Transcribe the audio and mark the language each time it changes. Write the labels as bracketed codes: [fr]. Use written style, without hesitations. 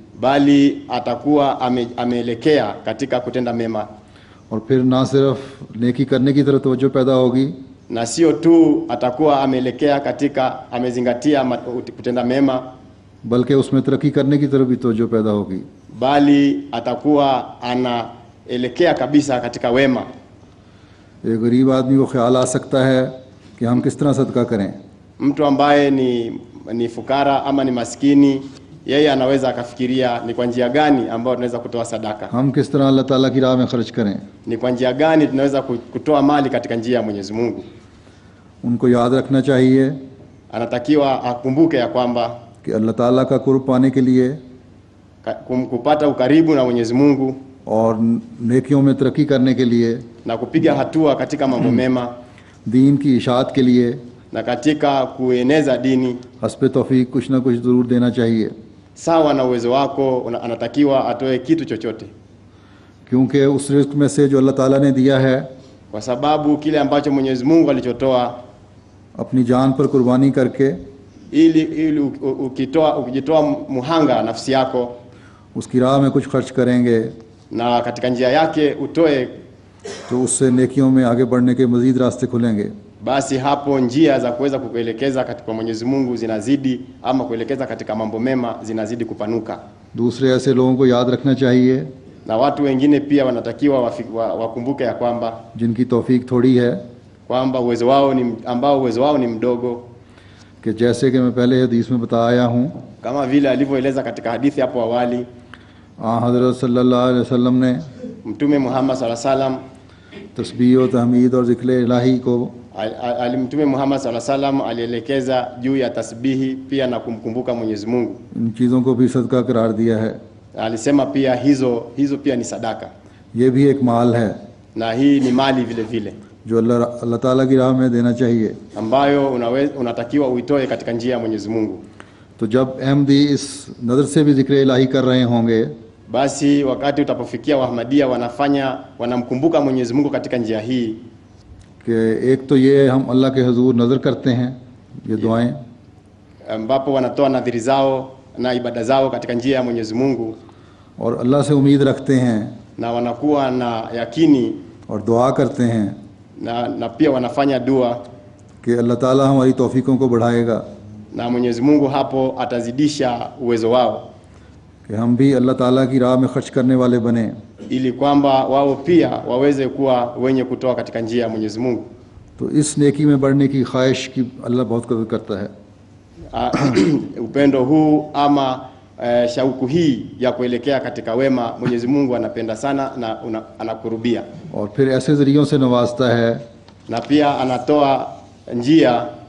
[sw] bali atakuwa ameelekea katika kutenda mema, [ur] और फिर ना सिर्फ नेकी करने की तरफ तवज्जो पैदा होगी [sw] na sio tu atakuwa ameelekea katika amezingatia kutenda mema, [ur] बल्कि उसमें तरक्की करने की तरफ भी तवज्जो पैदा होगी। [sw] bali atakuwa anaelekea kabisa katika wema। [ur] एक गरीब आदमी को ख्याल आ सकता है कि हम किस तरह सदका करें, [sw] mtu ambaye ni fukara ama ni maskini, yeye anaweza akafikiria ni kwa njia gani ambayo tunaweza kutoa sadaka, [ur] हम किस तरह अल्लाह ताला की राह में खर्च करें। [sw] ni kwa njia gani tunaweza kutoa mali katika njia ya Mwenyezi Mungu। [ur] उनको याद रखना चाहिए [sw] Anatakiwa akumbuke ya kwamba [ur] कि अल्लाह ताला का कुर्ब पाने के लिए [sw] kupata ukaribu na Mwenyezi Mungu [ur] और नेकियों में तरक्की करने के लिए, [sw] na kupiga hatua katika mambo mema [ur] दीन की इशाअत के लिए [sw] na katika kueneza dini, [ur] हस्ब तौफीक कुछ ना कुछ ज़रूर देना चाहिए, [sw] sawa na uwezo wako, anatakiwa atoe kitu chochote, [ur] क्योंकि उस रिस्क में से जो अल्लाह ताला ने दिया है, [sw] kwa sababu kile ambacho Mwenyezi Mungu alichotoa, [ur] अपनी जान पर कुर्बानी करके [sw] ili ukijitoa muhanga nafsi yako [ur] उसकी राह में कुछ खर्च करेंगे [sw] na katika njia yake utoe [ur] तो उससे नेकियों में आगे बढ़ने के मज़ीद रास्ते खुलेंगे। [sw] basi hapo njia za kuweza kukuelekeza katika Mwenyezi Mungu zinazidi, ama kuelekeza katika mambo mema zinazidi kupanuka. [ur] दूसरे ऐसे लोगों को याद रखना चाहिए [sw] Na watu wengine pia wanatakiwa wakumbuke ya kwamba [ur] जिनकी तौफीक थोड़ी है, [sw] kwamba uwezo wao ni mdogo, [ur] कि जैसे कि मैं पहले हदीस में बताया हूँ, [sw] kama vile alivyoeleza katika hadithi hapo awali [ur] हज़रत सल्लल्लाहु अलैहि वसल्लम ने [sw] Mtume Muhammad sallallahu alaihi wasallam [ur] तस्बीह और तहमीद और ज़िक्र इलाही को [sw] Mtume Muhammad sallallahu alaihi wasallam alielekeza juu ya tasbihi pia na kumkumbuka Mwenyezi Mungu. [ur] इन चीज़ों को भी सदका करार दिया है। [sw] Alisema pia hizo pia ni sadaka, [ur] ये भी एक माल है [sw] na hii ni mali vile vile [ur] जो अल्लाह ताला की राह में देना चाहिए, [sw] ambayo unatakiwa uitoe katika njia ya Mwenyezi Mungu. [ur] तो जब अहमदी इस नज़र से भी ज़िक्र इलाही कर रहे होंगे, [sw] Basi wakati utapofikia Wahmadia wanamkumbuka Mwenyezi Mungu katika njia hii, [ur] कि एक तो ये हम अल्लाह के हुजूर नज़र करते हैं ये दुआएं, [sw] ambapo wanatoa nadhiri zao na ibada zao katika njia ya Mwenyezi Mungu, [ur] और अल्लाह से उम्मीद रखते हैं [sw] na wanakuwa na yakini [ur] और दुआ करते हैं [sw] na pia wanafanya dua, [ur] कि अल्लाह ताला हमारी तौफीकों को बढ़ाएगा, [sw] na Mwenyezi Mungu hapo atazidisha uwezo wao, [ur] कि हम भी अल्लाह ताला की राह में खर्च करने वाले बने, [sw] ili kwamba wao pia waweze kuwa wenye kutoa katika njia ya Mwenyezi Mungu. [ur] तो इस नेकी में बढ़ने की ख्वाहिश की अल्लाह बहुत कदर करता है। [sw] Upendo huu ama shauku hii ya kuelekea katika wema Mwenyezi Mungu anapenda sana na anakurubia, [ur] और फिर ऐसे ज़रियों से नवाजता है [sw] na pia anatoa njia